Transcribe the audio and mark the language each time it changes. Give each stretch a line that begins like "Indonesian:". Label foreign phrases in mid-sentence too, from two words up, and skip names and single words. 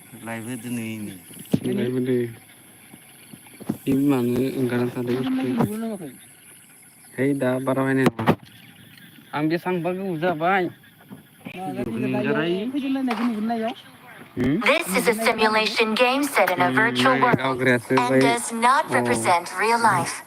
Bodo: लाइभ होदों नै लाइभ होदो बे मानो ओंखारना थादों है दा बारा बायनाय नङा आं बेसांबा गोबाव जाबाय
English: This is a simulation game set in a virtual world and does not represent real life.